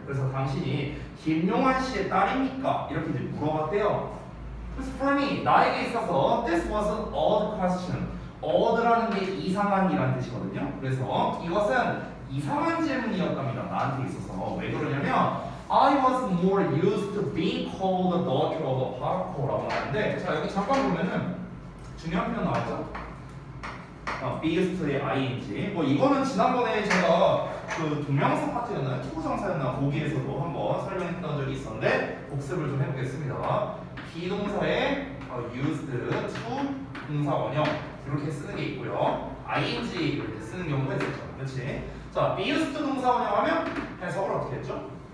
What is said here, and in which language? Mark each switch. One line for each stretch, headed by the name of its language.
Korean: 그래서 당신이 김용환 씨의 딸입니까? 이렇게 이제 물어봤대요. 그래서
English: for me,
Korean: 나에게 있어서
English: this was an odd question.
Korean: odd라는 게 이상한이라는 뜻이거든요. 그래서 이것은 이상한 질문이었답니다. 나한테 있어서. 왜 그러냐면
English: I was more used to being called the daughter of a paraco라고 하는데,
Korean: 자 여기 잠깐 보면은 중요한 표현 나왔죠? be used의 ing. 뭐 이거는 지난번에 제가 그 동명사 파트였나요? 투부정사였나? 거기에서도 한번 설명했던 적이 있었는데 복습을 좀 해보겠습니다. 비동사의 used to 동사 원형 이렇게 쓰는 게 있고요. ing 이렇게 쓰는 경우가 있었죠. 그렇지? 자, be used 동사 원형하면 해석을 어떻게 했죠?